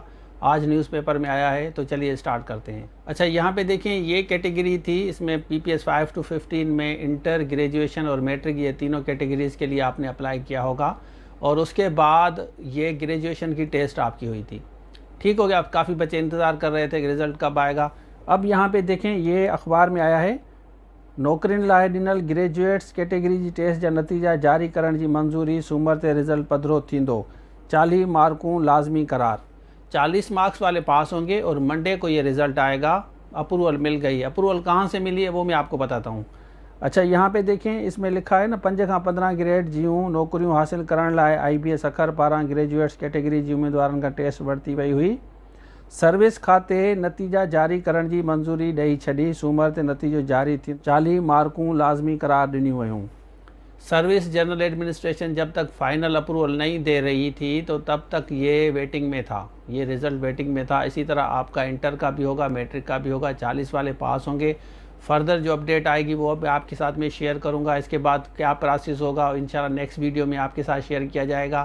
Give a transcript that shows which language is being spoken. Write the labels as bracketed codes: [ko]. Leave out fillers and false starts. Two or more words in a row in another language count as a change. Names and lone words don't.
[hi] आज न्यूज़पेपर में आया है, तो चलिए स्टार्ट करते हैं। अच्छा, यहाँ पे देखें, ये कैटेगरी थी, इसमें PPS 5 to 15 में इंटर, ग्रेजुएशन और मैट्रिक, ये तीनों कैटेगरीज़ के लिए आपने अप्लाई किया होगा और उसके बाद ये ग्रेजुएशन की टेस्ट आपकी हुई थी। ठीक हो गया। अब काफ़ी बच्चे इंतज़ार कर रहे थे कि रिज़ल्ट कब आएगा। अब यहाँ पे देखें, ये अखबार में आया है, [sd] नौकरियुनि लाइ ॾिनल ग्रेजुएट्स कैटेगरी जी टेस्ट जा नतीजा जारी करण जी मंजूरी, सूमर ते रिज़ल्ट पधिरो थींदो, 40 मार्कूं लाज़मी करार। [hi] 40 मार्क्स वाले पास होंगे और मंडे को ये रिज़ल्ट आएगा। अप्रूवल मिल गई। अप्रूवल कहाँ से मिली है वो मैं आपको बताता हूँ। अच्छा, यहाँ पे देखें, इसमें लिखा है ना, [sd] 5 खां 15 ग्रेड जूं नौकरियूं हासिल करण लाइ IBS अखर पारां ग्रेजुएट्स कैटेगरी जी उम्मीदवारनि खां टेस्ट वरिती वई हुई। सर्विस खाते नतीजा जारी करण जी मंजूरी ॾेई छॾी, सूमर ते नतीजो जारी थी, 40 मार्कूं लाज़मी करार ॾिनियूं वयूं। [hi] सर्विस जनरल एडमिनिस्ट्रेशन जब तक फाइनल अप्रूवल नहीं दे रही थी तो तब तक ये वेटिंग में था, ये रिज़ल्ट वेटिंग में था। इसी तरह आपका इंटर का भी होगा, मैट्रिक का भी होगा। 40 वाले पास होंगे। फर्दर जो अपडेट आएगी वो अब आपके साथ में शेयर करूंगा। इसके बाद क्या प्रोसेस होगा इंशाल्लाह नेक्स्ट वीडियो में आपके साथ शेयर किया जाएगा।